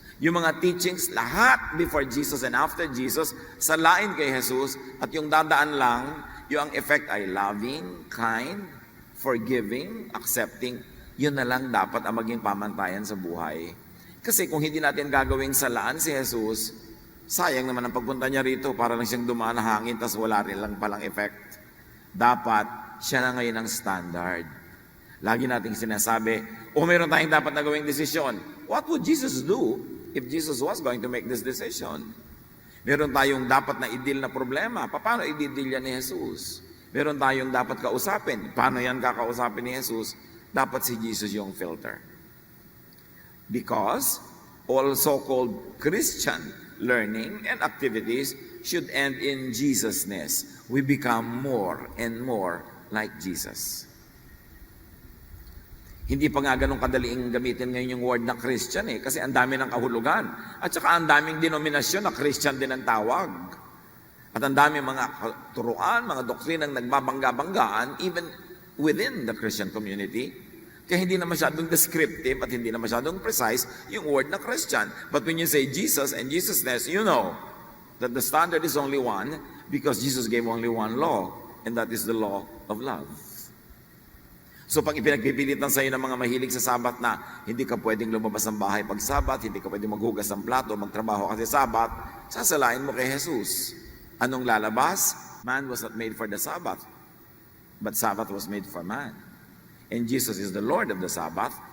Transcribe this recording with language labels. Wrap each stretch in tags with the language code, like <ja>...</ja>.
<tl>Yung mga teachings, lahat</tl> <en>before Jesus and after Jesus,</en> <tl>salain kay Jesus, at yung dadaan lang, yung ang effect ay</tl> <en>loving, kind, forgiving, accepting,</en> <tl>yun na lang dapat ang maging pamantayan sa buhay. Kasi kung hindi natin gagawing salaan si Jesus, sayang naman ang pagpunta niya rito, para lang siyang dumaan na hangin, tas wala rin lang palang effect. Dapat, siya na ngayon ang standard. Lagi nating sinasabi, meron tayong dapat na gawing desisyon.</tl> <en>What would Jesus do if Jesus was going to make this decision?</en> <tl>Meron tayong dapat na i-deal na problema. Paano i-deal yan ni Jesus? Meron tayong dapat kausapin. Paano yan kakausapin ni Jesus? Dapat si Jesus yung filter.</tl> <en>Because all so-called Christian learning and activities should end in Jesus-ness. We become more and more like Jesus.</en> <tl>Hindi pa nga ganun kadaliing gamitin ngayon yung word na Christian kasi ang dami ng kahulugan. At saka ang daming denominasyon na Christian din ang tawag. At ang dami mga turuan, mga doktrinang nagbabangga-banggaan</tl> <en>even within the Christian community.</en> <tl>Kaya hindi na masyadong descriptive at hindi na masyadong precise yung word na Christian.</tl> <en>But when you say Jesus and Jesus-ness, you know that the standard is only one because Jesus gave only one law, and that is the law of love.</en> <tl>So pag ipinagpipilitan sa iyo ng mga mahilig sa Sabat na hindi ka pwedeng lumabas ng bahay pag Sabat, hindi ka pwedeng maghugas ng plato, magtrabaho kasi Sabat, sasalain mo kay Jesus. Anong lalabas?</tl> <en>Man was not made for the Sabbath, but Sabbath was made for man. And Jesus is the Lord of the Sabbath.</en>